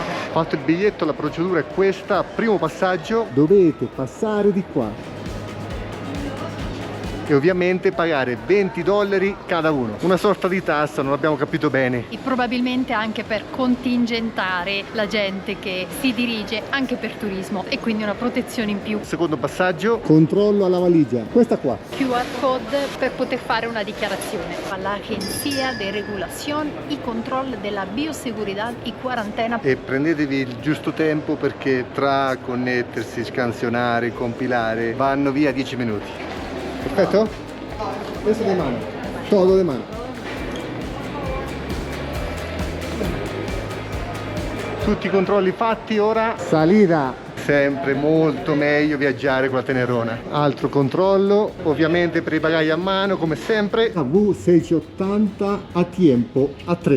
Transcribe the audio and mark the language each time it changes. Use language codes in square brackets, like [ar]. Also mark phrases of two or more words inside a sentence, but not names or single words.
[it] Fatto il biglietto, la procedura è questa: primo passaggio, dovete passare di qua e ovviamente pagare $20 [es] cada uno, [it] una sorta di tassa, non abbiamo capito bene, e probabilmente anche per contingentare la gente che si dirige anche per turismo, e quindi una protezione in più. Secondo passaggio, controllo alla valigia, questa qua, QR code per poter fare una dichiarazione. L'Agenzia de Regulación y Control della Bioseguridad y Quarantena. E prendetevi il giusto tempo, perché tra connettersi, scansionare, compilare vanno via 10 minuti. Perfetto? Adesso [es] de mano, todo de mano. [it] Tutti i controlli fatti, ora salita. Sempre molto meglio viaggiare con la Tenerona. Altro controllo, ovviamente per i bagagli a mano, come sempre. V680 a tempo, a 3.